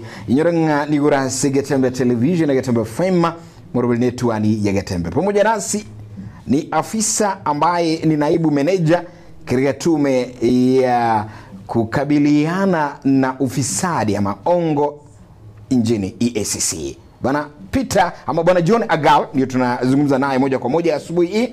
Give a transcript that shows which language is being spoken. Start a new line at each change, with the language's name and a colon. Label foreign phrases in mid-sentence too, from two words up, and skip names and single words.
Gusii: Inyorenga nigura Getembe Television na Getembe FM mwarubili netuani ya Getembe.
Swahili: Pamoja nasi ni afisa ambaye ni naibu meneja katika tume ya kukabiliana na ufisadi ama ongo nchini EACC. Bwana Peter ama Bwana John Agal ndio tunazungumza naye moja kwa moja asubuhi hii.